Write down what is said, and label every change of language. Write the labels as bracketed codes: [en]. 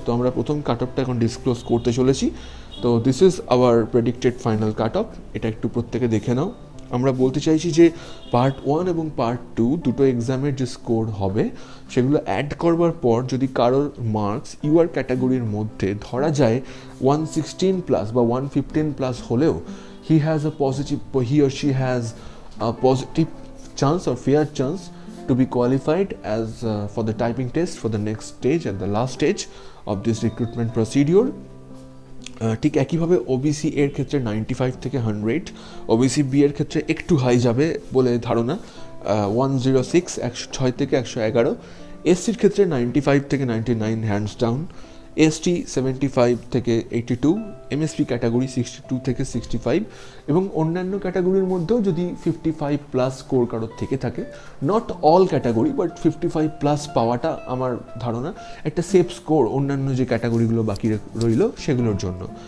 [bn] তো আমরা প্রথম কাট অফটা এখন ডিসক্লোজ করতে চলেছি। তো [en] this is our predicted final cut off, [bn] এটা একটু প্রত্যেকে দেখে নাও। আমরা বলতে চাইছি যে পার্ট 1 এবং পার্ট 2 দুটো এক্সামের যে স্কোর হবে সেগুলো অ্যাড করবার পর যদি কারোর মার্কস ইউআর ক্যাটাগরির মধ্যে ধরা যায় 116+ বা 115+ হলেও, [en] he or she has a positive chance or fair chance to be qualified as for the typing test for the next stage and the last stage of this recruitment procedure. [bn] ঠিক একইভাবে OBC এর ক্ষেত্রে 95 থেকে 100, OBC B এর ক্ষেত্রে একটু high যাবে বলে ধারণা, 106 106 থেকে 111, এসসির ক্ষেত্রে 95 থেকে 99 হ্যান্ডস ডাউন, এসটি 75 থেকে 82, এমএসপি ক্যাটাগরি 62 থেকে 65, এবং অন্যান্য ক্যাটাগরির মধ্যেও যদি 55 প্লাস স্কোর কারোর থেকে থাকে, [en] not all category but [bn] 55 plus পাওয়াটা আমার ধারণা একটা সেফ স্কোর অন্যান্য যে ক্যাটাগরিগুলো বাকি রইল সেগুলোর জন্য।